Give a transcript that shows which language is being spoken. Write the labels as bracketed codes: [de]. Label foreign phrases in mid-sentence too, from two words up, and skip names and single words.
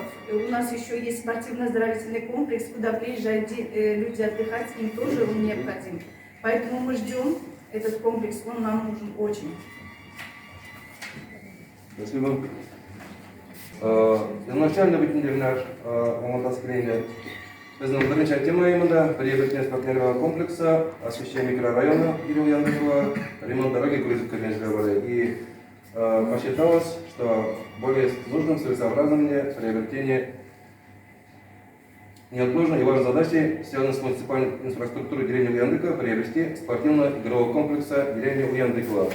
[ru] У нас еще есть спортивно-оздоровительный комплекс, куда приезжают люди отдыхать, им тоже он необходим. Поэтому мы ждем этот комплекс, он нам нужен очень. Спасибо. Изначально наш омонтаскление. [uz] Bizning birinchi temamizda [ru] приобретение спортивного комплекса, освещение микрорайона или Яндекова, ремонт дороги Курицкой. И посчиталось, что более нужным целесообразным приобретение неотложной и важной задачей, связанной с муниципальной инфраструктурой деревни Яндекова, приобрести спортивно-игрового комплекса деревни Яндекова.